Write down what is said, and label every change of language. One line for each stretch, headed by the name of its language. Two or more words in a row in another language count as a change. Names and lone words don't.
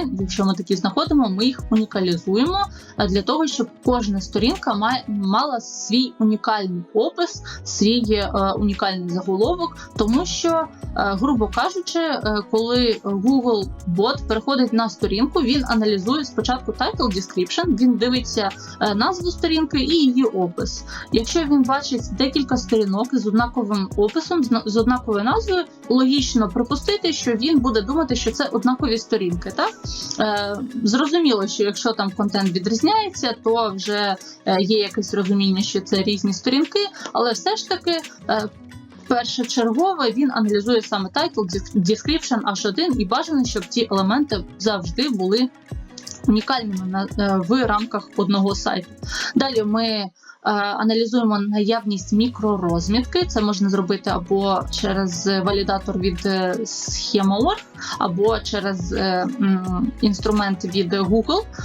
Ukrainian: Якщо ми такі знаходимо, ми їх унікалізуємо для того, щоб кожна сторінка мала свій унікальний опис, свій унікальний заголовок, тому що, грубо кажучи, коли Google бот переходить на сторінку, він аналізує спочатку
English: title, description,
Ukrainian: він дивиться назву сторінки і її опис. Якщо він бачить декілька сторінок з однаковим описом, з однаковою назвою, логічно припустити, що він буде думати, що це однакові сторінки. Так? Зрозуміло, що якщо там контент відрізняється, то вже є якесь розуміння, що це різні сторінки, але все ж таки першочергово він аналізує саме
English: title, description,
Ukrainian: H1 і бажано, щоб ті елементи завжди були унікальними в рамках одного сайту. Далі ми аналізуємо наявність мікророзмітки. Це можна зробити або через валідатор від Schema.org, або через інструмент від Google.